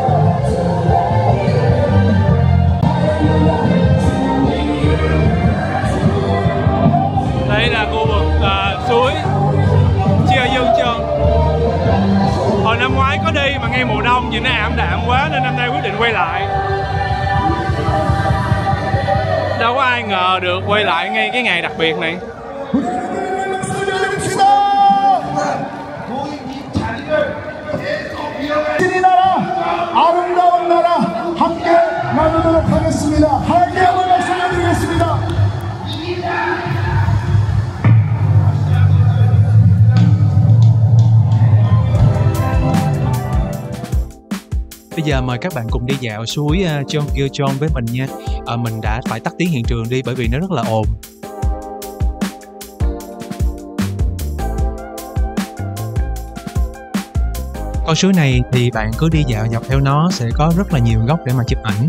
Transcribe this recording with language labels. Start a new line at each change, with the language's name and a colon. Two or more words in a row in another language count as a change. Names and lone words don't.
Vietnamese: Đây là khu vực suối Chia Dương Trơn. Hồi năm ngoái có đi mà ngay mùa đông nhìn nó ảm đạm quá nên năm nay quyết định quay lại. Đâu có ai ngờ được quay lại ngay cái ngày đặc biệt này.
Korean: 아름다운 나라 함께 나누도록 하겠습니다. 하나님께 한번 박수 드리겠습니다.
Vietnamese: Bây giờ mời các bạn cùng đi dạo suối Cheonggyecheon với mình nha. Mình đã phải tắt tiếng hiện trường đi bởi vì nó rất là ồn. Con suối này thì bạn cứ đi dạo dọc theo nó sẽ có rất là nhiều góc để mà chụp ảnh.